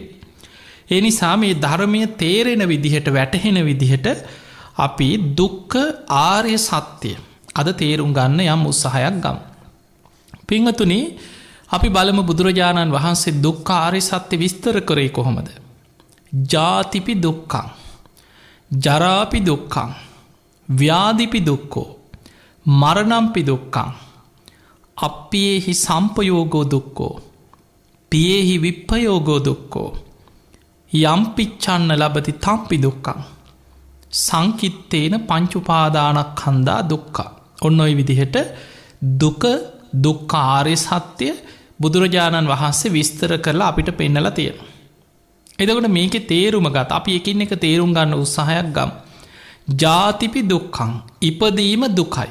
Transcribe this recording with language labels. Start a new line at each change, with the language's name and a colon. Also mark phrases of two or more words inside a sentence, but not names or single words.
Sinhala: ඒ නිසා මේ ධර්මය තේරෙන විදිහට වැටහෙන විදිහට අපි දුක්ඛ ආර්ය සත්‍යය අද තේරුම් ගන්න යම් උත්සාහයක් ගමු. පින්වතුනි අපි බලමු බුදුරජාණන් වහන්සේ දුක්ඛ ආර්ය සත්‍ය විස්තර කරේ කොහොමද?
Pali: ජාතිපි දුක්ඛං ජරාපි දුක්ඛං ව්‍යාධිපි දුක්ඛෝ මරණම්පි දුක්ඛං අප්පියේහි සම්පයෝගෝ දුක්ඛෝ පියේහි විප්පයෝගෝ දුක්ඛෝ යම්පිච්ඡන්න ලබති තම්පි දුක්ඛං සංකිත්තේන පංචුපාදානස්කන්ධා දුක්ඛ.
Sinhala: ඔන්න ඔය විදිහට දුක්ඛ ආර්ය සත්‍ය බුදුරජාණන් වහන්සේ විස්තර කරලා අපිට පෙන්නලා තියෙනවා. එතකොට මේකේ තේරුම ගත අපි එකින් එක තේරුම් ගන්න උත්සාහයක් ගමු.
Pali: ජාතිපි දුක්ඛං
Sinhala: ඉපදීම දුකයි.